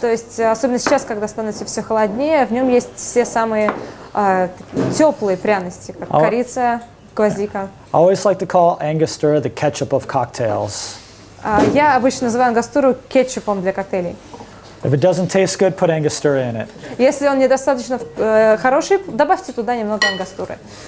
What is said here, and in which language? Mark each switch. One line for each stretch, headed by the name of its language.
Russian: То есть, особенно сейчас, когда становится все холоднее, в нем есть все самые теплые пряности, как А- корица, гвоздика.
English: I always like to call Angostura the ketchup of cocktails.
Russian: Я обычно называю ангостуру кетчупом для коктейлей.
English: If it doesn't taste good, put Angostura in it.
Russian: Если он недостаточно хороший, добавьте туда немного ангостуры.